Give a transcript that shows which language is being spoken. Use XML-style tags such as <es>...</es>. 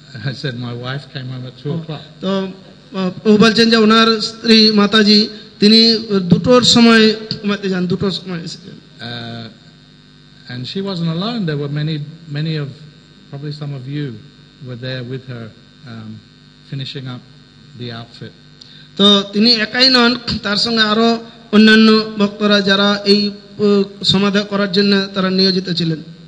<en>I said my wife came home at 2 o'clock.</en> <bn>তো ও বলছেন যে ওনার স্ত্রী মাতাজি তিনি 2টোর সময় ঘুমাতে যান, 2টোর সময় এসেছেন।</bn> <en>And she wasn't alone. There were many of, probably some of you were there with her, finishing up the outfit.</en> <bn>তো তিনি একাই নন, তার সঙ্গে আরো অন্যান্য ভক্তরা যারা এই সমাধা করার জন্য তারা নিয়োজিত ছিলেন।</bn>